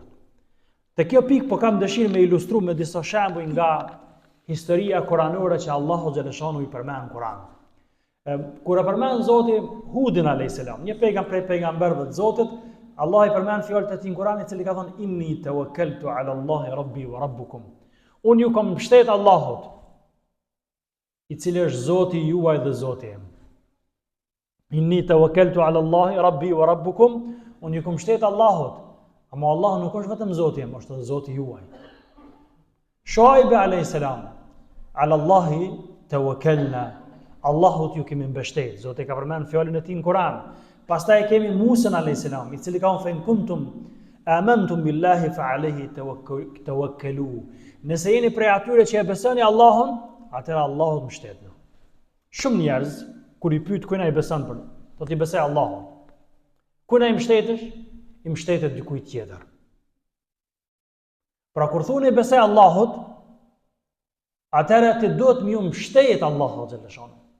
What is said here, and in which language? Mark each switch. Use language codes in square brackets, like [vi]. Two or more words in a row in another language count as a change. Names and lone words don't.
[sq] Te kjo pikë po kam dëshirë me ilustru me disa shembuj nga historia kuranore që Allahu xhaleshanu i përmend në Kur'an. Kur e përmend Zoti Hudin [ar] عليه السلام, [sq] një prej pejgamberëve të Zotit, Allah i përmend fjalët e tij në Kur'an, i cili ka thënë [ar] إني توكلت على الله ربي وربكم. [sq] Unë ju kam mbështet Allahut, i cili është Zoti juaj dhe Zoti im. [ar] إني توكلت على الله ربي وربكم, [sq] unë ju kam mbështet Allahut, ama Allah nuk është vetëm Zoti im, është edhe Zoti juaj. [ar] شعيب عليه السلام، على الله توكلنا. [sq] Allahut ju kemi mbështet. Zoti ka përmend fjalën e tij në Kur'an. Pastaj kemi Musa [ar] عليه السلام, [sq] i cili ka thënë [ar] "فكنتم آمنتم بالله فعليه توكلوا." [sq] Nëse jeni prej atyre që e besoni Allahun, atëherë Allahut mbështetni. Shumë njerëz kur i pyet kujt ai beson për, do t'i besoj Allahun. Kujt ai mbështetesh? I mbështetet dikujt tjetër. Pra kur thoni besoj Allahut, atëherë ti duhet më mbështet Allahut xhaleshon.